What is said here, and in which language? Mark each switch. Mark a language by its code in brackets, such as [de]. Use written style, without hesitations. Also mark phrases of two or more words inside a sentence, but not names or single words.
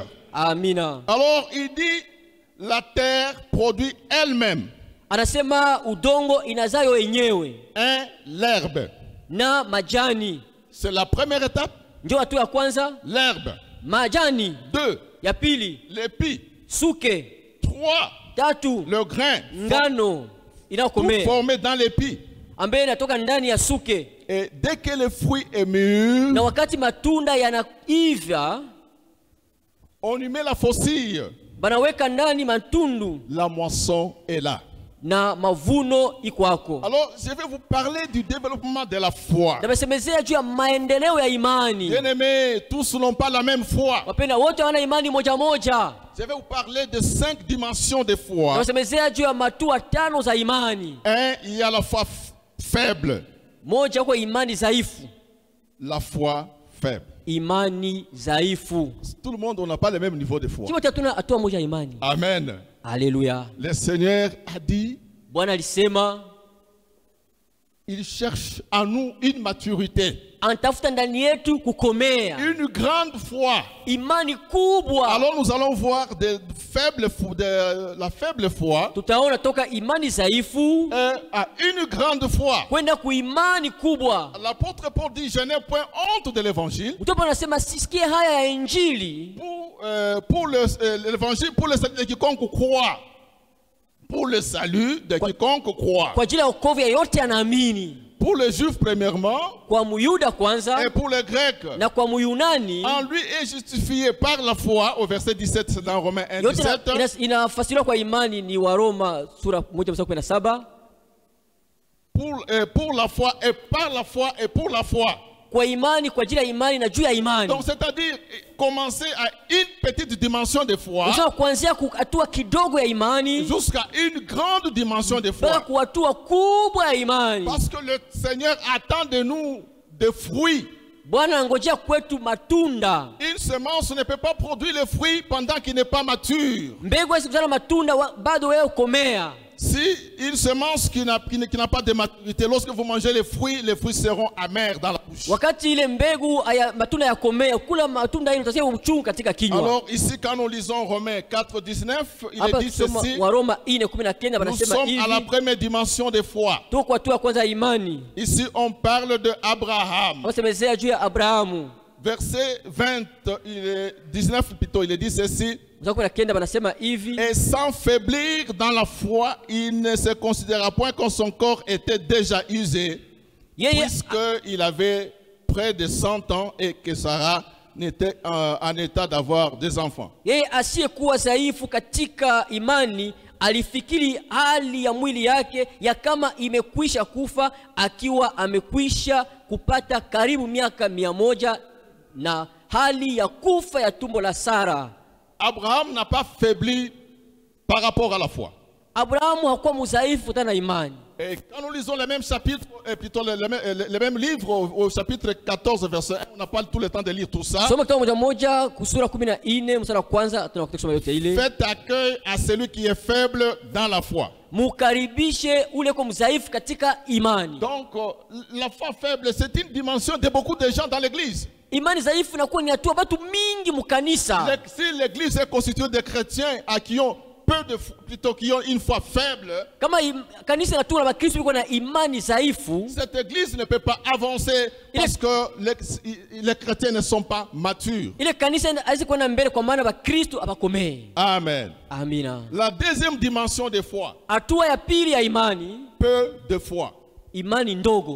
[sw] Amina. [fr] Alors, il dit, la terre produit elle-même [sw] Anasema udongo inazayo yenyewe [fr] l'herbe. [sw] na majani. [fr] C'est la première étape, [sw] Ndio hatua ya kwanza, [fr] l'herbe. [sw] majani. [fr] 2, [sw] Ya pili, [fr] l'épi. [sw] suke. [fr] 3, [sw] Tatu, [fr] le grain. [sw] ngano [fr] Tout [sw] inayokomea [fr] formé dans l'épi. [sw] ambaye inatoka ndani ya suke. [fr] Et dès que le fruit est mûr, [sw] Na wakati matunda yanaiva, [fr] on y met la faucille. [sw] banaweka ndani matundu [fr] La moisson est là. [sw] na mavuno iko hako. [fr] Alors, je vais vous parler du développement de la foi. [sw] Namesemezea juu ya maendeleo ya imani. [fr] Bien-aimés, tous n'ont pas la même foi. [sw] Wapenda wote wana imani moja moja. [fr] Je vais vous parler de 5 dimensions de foi. [sw] Namesemezea juu ya matua 5 za imani. [fr] Il y a la foi faible. [sw] Moja kwa imani dhaifu. [fr] La foi faible. [sw] Imani dhaifu. [fr] Tout le monde, on n'a pas le même niveau de foi. [sw] Sisi wote hatuna hatua moja ya imani. [fr] Amen. [sw] Haleluya. [fr] Le Seigneur a dit, [sw] Bwana alisema [fr] il cherche en nous une maturité, [sw] anatafuta ndani yetu kukomea, [fr] une grande foi. [sw] imani kubwa. [fr] Alors nous allons voir la faible foi [sw] Tutaona toka imani dhaifu [fr] à une grande foi. [sw] kwenda kuimani kubwa. [fr] L'apôtre Paul dit, je n'ai point honte de l'évangile. [sw] Mtume anasema sisikie haya ya injili [fr] Pour l'évangile, pour le salut de quiconque croit. Pour le salut de quiconque croit. [sw] kwa ajili ya wokovu ya yote anaamini, [fr] Pour les juifs premièrement, [sw] kwa Muyuda kwanza [fr] et pour les grecs. [sw] na kwa Muyunani. [fr] En lui est justifié par la foi, au verset 17, c'est dans Romains 1, [sw] Yote 17. inafasiriwa kwa imani, ni Waroma sura 1:17. [fr] Pour la foi et par la foi et pour la foi. [sw] Kwa imani, kwa ajili ya imani na juu ya imani. [fr] Donc c'est-à-dire commencer à une petite dimension de foi [sw] Unataka kuanzia hatua kidogo ya imani [fr] jusqu'à une grande dimension de [sw] mpaka [fr] foi. [sw] kwa hatua kubwa ya imani. [fr] Parce que le Seigneur attend de nous des fruits. [sw] Bwana angojea kwetu matunda. [fr] Une semence ne peut pas produire le fruit pendant qu'il n'est pas mature. [sw] Mbegu haiwezi kuzaa matunda bado wewe ukomea. [fr] Si une semence qui n'a pas de maturité, lorsque vous mangez les fruits seront amers dans la bouche. [sw] Wakati ile mbegu matunda yakomea, kula matunda ile utasikia uchungu katika kinywa. [fr] Alors ici quand nous lisons Romains 4:19, il est dit ceci. [sw] Waroma 4:19 [fr] Nous [sw] banasema [fr] sommes à la [sw] hivi. [fr] première dimension de foi. [sw] Tuko kwa hatua ya kwanza ya imani. [fr] Ici on parle de Abraham. [sw] Wasemezea juu ya Abrahamu. [fr] Verset 19 plutôt, il est dit ceci. [sw] Banasema hivi. [fr] Et sans faiblir dans la foi, il ne se considéra point que son corps était déjà usé, puisqu'il avait près de 100 ans et que Sarah n'était en état d'avoir des enfants. [sw] Yeye asiyekuwa dhaifu katika imani alifikiri hali ya mwili yake ya kama imekwisha kufa, akiwa amekwisha kupata karibu miaka 100 na hali ya kufa ya tumbo la Sara. [fr] Abraham n'a pas faibli par rapport à la foi. [sw] Abrahamu hakuwa mudhaifu tena imani. [fr] Et quand nous lisons le même chapitre, plutôt le même livre au chapitre 14 verset 1, on n'a pas tout le temps de lire tout ça. [sw] Soma kitabu moja kusura 14 mstari wa kwanza tunakuta kusoma yote ile. [fr] Faites accueil à celui qui est faible dans la foi. [sw] Mukaribishe ule kwa mdhaifu katika imani. [fr] Donc la foi faible, c'est une dimension de beaucoup de gens dans l'église. [sw] Imani dhaifu inakuwa ni hatua watu mingi mukanisa. [fr] Si l'église est constituée de chrétiens qui ont plutôt qui ont une foi faible, [sw] kama kanisa inatua na Kristo yuko na imani dhaifu, [fr] cette église ne peut pas avancer parce que les chrétiens ne sont pas matures. [sw] Ile kanisa haiwezi kwenda mbele kwa maana Kristo abakomee. [fr] Amen. [sw] Amina. [fr] La deuxième dimension de foi. [sw] Hatua ya pili ya imani, [fr] peu de foi. [sw] Imani ndogo.